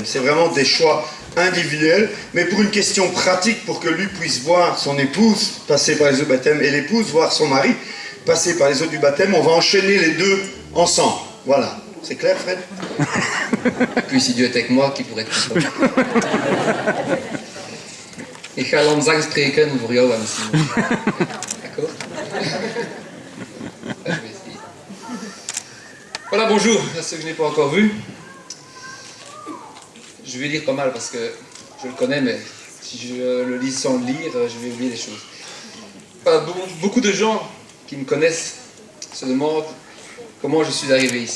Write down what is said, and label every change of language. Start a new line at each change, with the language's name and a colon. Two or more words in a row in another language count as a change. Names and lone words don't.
French: C'est vraiment des choix individuels, mais pour une question pratique, pour que lui puisse voir son épouse passer par les eaux du baptême et l'épouse voir son mari passer par les eaux du baptême, on va enchaîner les deux ensemble. Voilà. C'est clair, Fred? Et puis, si Dieu est avec moi, qui pourrait être content?
Dutch: Ik ga langzaam spreken voor jou, Simon.
French: D'accord? Je vais essayer. Voilà, bonjour à ceux que je n'ai pas encore vus. Je vais lire pas mal parce que je le connais, mais si je le lis sans le lire, je vais oublier des choses. Voilà, beaucoup de gens qui me connaissent se demandent comment je suis arrivé ici.